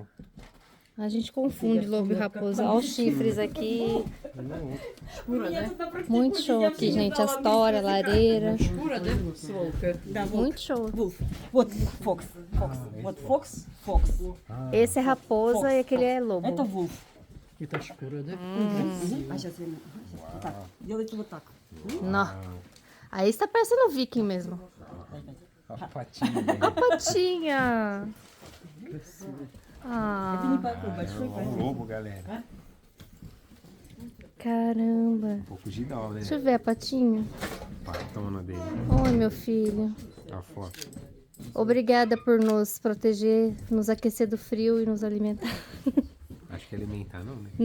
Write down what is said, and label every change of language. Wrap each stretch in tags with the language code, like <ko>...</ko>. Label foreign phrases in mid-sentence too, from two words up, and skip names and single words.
<pt>A gente confunde lobo e raposa. Olha os chifres aqui. Muito show aqui, gente. As toras, lareira. Muito show.</pt> <ru>Вот Фокс. Вот Фокс.</ru> <pt>Esse é raposa e aquele é lobo.</pt> <ru>Это Вулф. Это шкура, да? А сейчас я... Вот так. Делайте вот так.</ru> <pt>Nó. Aí está parecendo um viking mesmo. A patinha. A patinha.</pt> <ru>Это Ah, не такой большой,</ru> <pt>É um</pt> <ru>поэтому...</ru> <pt>lobo, galera. caramba. Um pouco de dó, né? Deixa eu ver a patinha. Patona dele. Oi, meu filho. A foto. Obrigada por nos proteger, nos aquecer do frio e nos alimentar. Acho que alimentar não, né?</pt>